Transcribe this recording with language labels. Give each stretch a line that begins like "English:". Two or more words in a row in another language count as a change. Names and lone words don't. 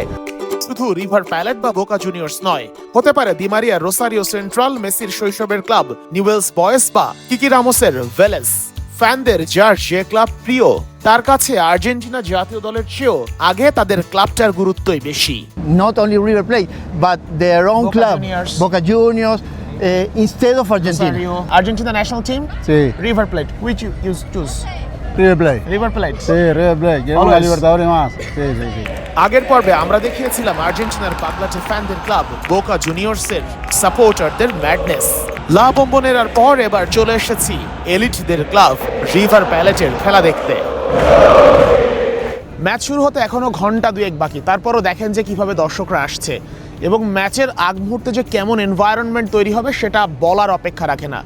Bangla: শুধু রিভার প্যালেট বা বোকা জুনিয়র্স নয়, হতে পারে দি মারিয়া রোসারিও সেন্ট্রাল, মেসির শৈশবের ক্লাব নিউয়েলস বয়েস বা কিকি রামোসের ভেলেস। ফ্যানদের যার যে ক্লাব প্রিয়, তার কাছে আর্জেন্টিনা জাতীয় দলের চেয়েও আগে তাদের ক্লাবটার গুরুত্বই বেশি।
English: Not only River Plate, but their own Boca club, Juniors. Boca Juniors, instead of Argentina. Rosario. Argentina national team?
Spanish: Sí.
English: River Plate. Which you choose? River Plate. River Plate.
Spanish: Sí, River Plate. Quiero
English: Always.
Spanish: una Libertadores más. Sí.
Bangla: আগের পর্বে আমরা দেখিয়েছিলাম আর্জেন্টিনার পাগলাটে ফ্যানদের ক্লাব বোকা জুনিয়র্সের সাপোর্টারদের ম্যাডনেস। লা বম্বনেরার পর এবার চলে এসেছি এলিটদের ক্লাব রিভার প্যালেটের খেলা দেখতে। ম্যাচ শুরু হতে এখনো ঘন্টা দুয়েক বাকি, তারপরও দেখেন যে কিভাবে দর্শকরা আসছে এবং ম্যাচের আগ মুহূর্তে যে কেমন এনভায়রনমেন্ট তৈরি হবে সেটা বলার অপেক্ষা রাখে না।